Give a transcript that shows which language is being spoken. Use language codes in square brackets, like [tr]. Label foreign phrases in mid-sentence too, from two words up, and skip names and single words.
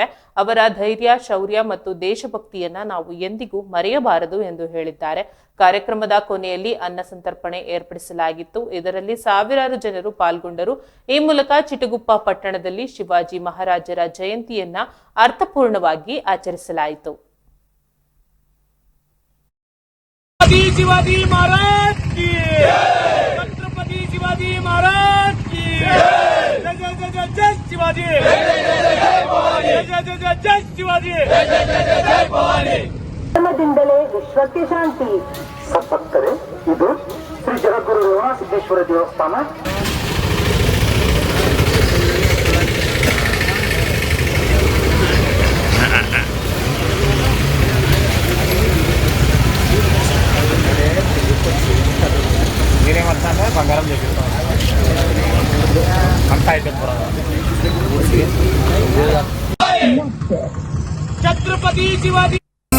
[kn] ಅವರ ಧೈರ್ಯ, ಶೌರ್ಯ ಮತ್ತು ದೇಶಭಕ್ತಿಯನ್ನ ನಾವು ಎಂದಿಗೂ ಮರೆಯಬಾರದು ಎಂದು ಹೇಳಿದ್ದಾರೆ. ಕಾರ್ಯಕ್ರಮದ ಕೊನೆಯಲ್ಲಿ ಅನ್ನ ಸಂತರ್ಪಣೆ ಏರ್ಪಡಿಸಲಾಗಿತ್ತು. ಇದರಲ್ಲಿ ಸಾವಿರಾರು ಜನರು ಪಾಲ್ಗೊಂಡರು. ಈ ಮೂಲಕ ಚಿಟಗುಪ್ಪ ಪಟ್ಟಣದಲ್ಲಿ ಶಿವಾಜಿ ಮಹಾರಾಜರ ಜಯಂತಿಯನ್ನ ಅರ್ಥಪೂರ್ಣವಾಗಿ ಆಚರಿಸಲಾಯಿತು. [hi] शिवाजी महाराज की छत्रपति शिवाजी महाराज की जय जय जय जय जय शिवाजी जय जय जय जय जय शिवाजी जय जय जय भवानी [kn] ಧರ್ಮದಿಂದಲೇ ವಿಶ್ವಕ್ಕೆ ಶಾಂತಿ. ಸತ್ತರೆ ಇದು ಶ್ರೀ ಜಗದ್ಗುರು ರೇವಣಸಿದ್ದೇಶ್ವರ ದೇವಸ್ಥಾನ. [te] బంగారం చేపిస్తాం అంతా అయిపోయింది. छत्रपति शिवाजी